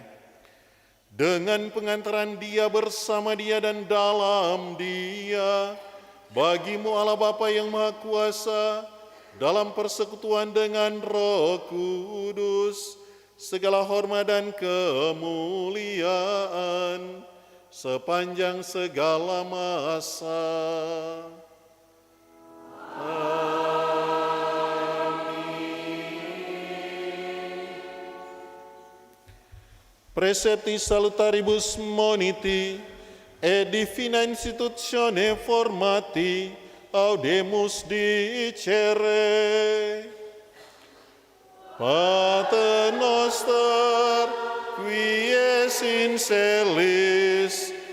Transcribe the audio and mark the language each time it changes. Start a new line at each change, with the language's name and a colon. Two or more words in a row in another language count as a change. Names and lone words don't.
Indonesian: Dengan pengantaran Dia, bersama Dia, dan dalam Dia, bagi-Mu Allah Bapa yang Maha Kuasa, dalam persekutuan dengan Roh Kudus, segala hormat dan kemuliaan sepanjang segala masa. Amin.
Latin: Precepti salutaribus moniti et divina institutione formati audemus dicere. Pater noster, qui es in celis,